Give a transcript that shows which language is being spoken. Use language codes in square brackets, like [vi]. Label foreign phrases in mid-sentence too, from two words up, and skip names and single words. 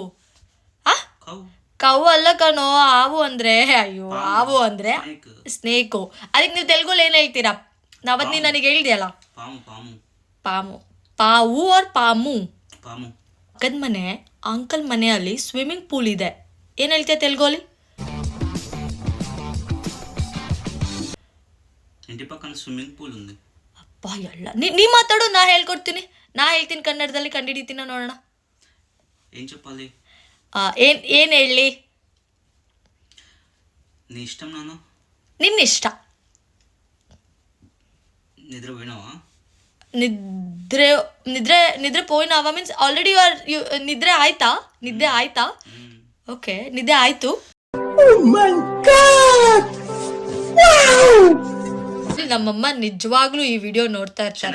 [kn] ಕವು ಅಲ್ಲ ಕಣೋ, ಹಾವು ಅಂದ್ರೆ. ಅಯ್ಯೋ, ಹಾವು ಅಂದ್ರೆ ಸ್ನೇಕು. ಅದಕ್ಕೆ ನೀವು ತೆಲುಗುಲಿ ಏನ್ ಹೇಳ್ತೀರಾ? ನಾವತ್ ನೀ ನನಗೆ ಹೇಳ್ದಿಯಲ್ಲ, ಪಾವು ಆರ್ ಪಾಮು. ಅಕ್ಕದ ಮನೆ ಅಂಕಲ್ ಮನೆಯಲ್ಲಿ [en] swimming pool [kn] ಇದೆ. ಏನ್ ಹೇಳ್ತೀಯ ತೆಲುಗುಲಿ? [te] ఇంటి పక్కన [en] swimming pool [te] ఉంది. [kn] ಬಾ ಎಲ್ಲ ನೀ ಮಾತಾಡು, ನಾ ಹೇಳ್ಕೊಡ್ತೀನಿ, ನಾ ಹೇಳ್ತೀನಿ ಕನ್ನಡದಲ್ಲಿ, ಕಂಡಿಡಿತೀನ ನೋಡೋಣ. [te] ఏం చెప్పాలి? [kn] ಏನು ಹೇಳಿ? [te] నీ ఇష్టం నాన్న. [kn] ನಿನ್ನ ಇಷ್ಟ. [te] నిద్ర పోయినావా? నిద్ర పోయినావా [en] means already [kn] ನಿದ್ರೆ ಆಯ್ತಾ? ನಿದ್ದೆ ಆಯ್ತಾ? ಓಕೆ, ನಿದ್ದೆ ಆಯ್ತು. ನಮ್ಮಮ್ಮ ನಿಜವಾಗ್ಲೂ ಈ ವಿಡಿಯೋ ನೋಡ್ತಾ ಇರ್ತಾರೆ.